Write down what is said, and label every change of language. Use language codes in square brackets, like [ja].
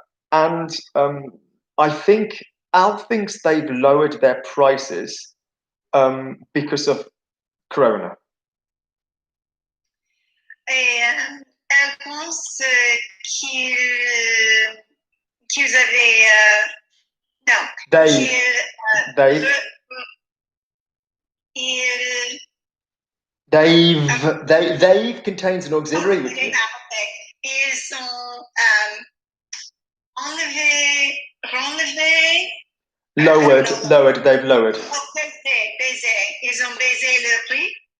[en] And I think Al thinks they've lowered their prices because of Corona. [fr] Et elle pense qu'ils avaient non. [en] They've contains an auxiliary. [fr] Ils ont renlevé. [en] Lowered. They've lowered. [fr] Baisé. Ils ont baisé le prix.